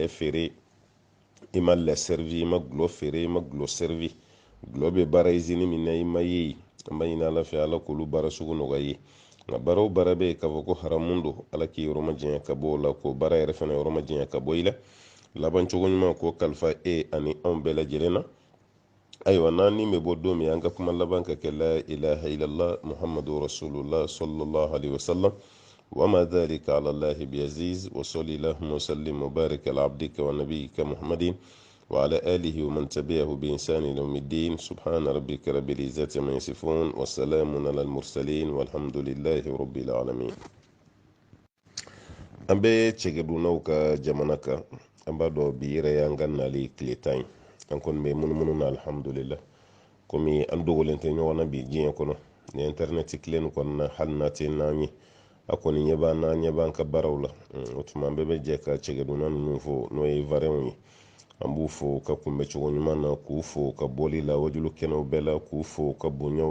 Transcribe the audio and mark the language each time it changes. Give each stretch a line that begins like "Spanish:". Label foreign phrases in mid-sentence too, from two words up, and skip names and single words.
Bambara: feere i ma lɛ servi i ma gulɔ feere i ma gulɔ servi gulɔ bɛ baara izini min na i ma ye an b'a ɲini ala fɛ ala k'olu baara sugu nɔgɔya ye nka baara o baara bɛ yen k'a fɔ ko haramu don ala k'i yɔrɔ ma janya ka bɔ o la k'o baara yɛrɛ fana yɔrɔ ma janya ka bɔ i la laban cogo ɲuman k'o kalifa e ani anw bɛɛ lajɛlen na ayiwa n'an ni bɛ bɔ don min an ka kuma laban ka kɛ
Arabic: لا إله إلا الله محمد رسول الله صلى الله عليه وسلم وما ذلك على الله بعزيز وصلي اللهم وسلم وبارك على عبدك ونبيك محمد وعلى آله ومن تبعه بإنسان يوم الدين سبحان ربك رب العزة عما يصفون والسلام على المرسلين والحمد لله رب العالمين.
Bambara: an bɛ cɛkɛdunaw ka jamana kan an b'a dɔn bi yɛrɛ y'an ka nali tile 10 an kɔni bɛ munumunu na alhamdulillah komi an dogolen tɛ ɲɔgɔn na bi diɲɛ kɔnɔ ni internet tilen kɔnɔna hali n'a tɛ n'an ye a kɔni ɲɛ b'an ka baaraw la o tuma an bɛɛ bɛ jɛ ka cɛkɛduna ninnu fo n'o ye varɛnw ye an b'u fo ka kunbɛ cogo ɲuman na k'u fo ka bɔli la wajulu kɛnɛw bɛɛ la k'u fo ka bonyaw